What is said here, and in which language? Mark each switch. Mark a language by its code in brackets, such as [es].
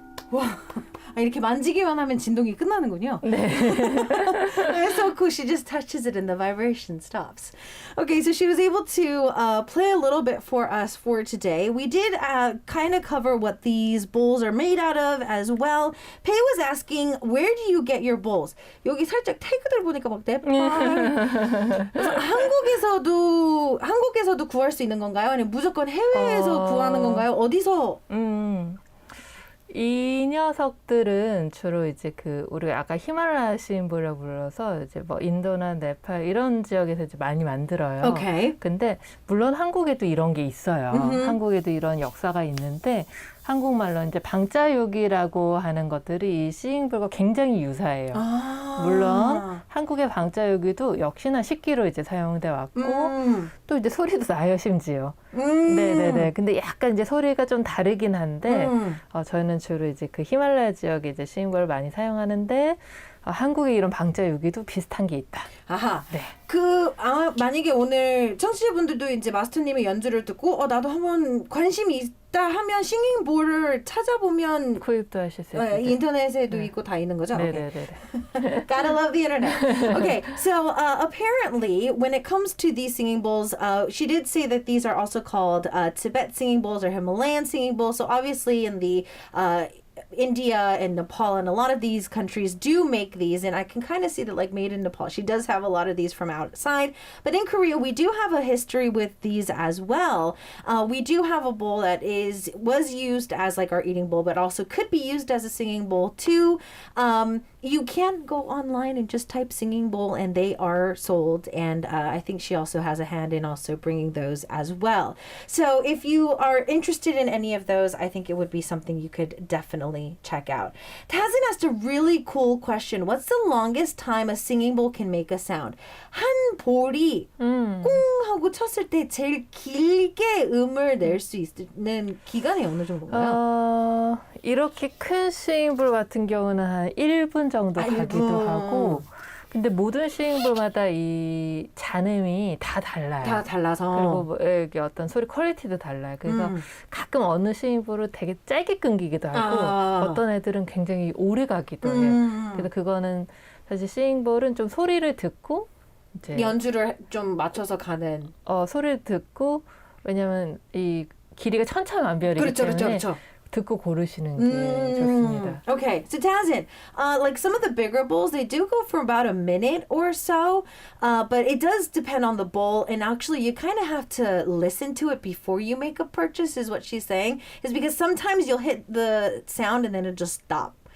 [ko] 와, 이렇게 만지기만 하면 진동이 끝나는군요. 네. [en] It's so cool. She just touches it and the vibration stops. Okay, so she was able to play a little bit for us for today. We did kind of cover what these bowls are made out of as well. Pei was asking, where do you get your bowls? [ko] 여기 살짝 태그들 보니까 막 네팔. 그래서 한국에서도 구할 수 있는 건가요? 아니면 무조건 해외에서 구하는 건가요? 어디서? 이 녀석들은 주로 이제 우리가 아까 히말라야 시인볼이라고 불러서 이제 뭐 인도나 네팔 이런 지역에서 이제 많이 만들어요. [en] Okay. [ko] 근데 물론 한국에도 이런 게 있어요. 한국에도 이런 역사가 있는데 한국말로 이제 방자육이라고 하는 것들이 이 시잉볼과 굉장히 유사해요. 물론 한국의 방자육이도 역시나 식기로 이제 사용돼 왔고 또 이제 소리도 나요, 심지어. 네네네. 근데 약간 이제 소리가 좀 다르긴 한데 저희는 주로 이제 히말라야 지역에 이제 시잉볼을 많이 사용하는데 한국의 이런 방자유기도 비슷한 게 있다. 아하. 네. 만약에 오늘 청취자분들도 이제 마스터님의 연주를 듣고 나도 한번 관심이 있다 하면 싱잉볼을 찾아보면 구입도 하실 수 있어요. 인터넷에도 있고 다 있는 거죠? 네네네. [en] Okay. Gotta love the internet. Okay, so apparently when it comes to these singing bowls, she did say that these are also called Tibet singing bowls or Himalayan singing bowls. So obviously in the India and Nepal and a lot of these countries do make these, and I can kind of see that like made in Nepal. She does have a lot of these from outside, but in Korea we do have a history with these as well. We do have a bowl that was used as like our eating bowl, but also could be used as a singing bowl too. You can go online and just type singing bowl and they are sold, and I think she also has a hand in also bringing those as well. So if you are interested in any of those, I think it would be something you could definitely check out. Tazin asked a really cool question. What's the longest time a singing bowl can make a sound? [ko] 한 볼이 꿍 하고 쳤을 때 제일 길게 음을 낼 수 있는 기간이 어느 정도인가요? 이렇게 큰 스윙볼 같은 경우는 한 1분 정도 가기도 하고, 근데 모든 스윙볼마다 이 잔음이 다 달라요. 다 달라서. 그리고 뭐 이게 어떤 소리 퀄리티도 달라요. 그래서 가끔 어느 스윙볼은 되게 짧게 끊기기도 하고, 어떤 애들은 굉장히 오래 가기도 해요. 그래서 그거는 사실 스윙볼은 좀 소리를 듣고 이제 연주를 좀 맞춰서 가는. 소리를 듣고, 왜냐면 이 길이가 천차만별이기 때문에. 그렇죠. 듣고 고르시는 게 좋습니다. [en] Okay, so Tazin, like some of the bigger bowls, they do go for about a minute or so, but it does depend on the bowl, and actually you kind of have to listen to it before you make a purchase, is what she's saying, is because sometimes you'll hit the sound and then it'll just stop.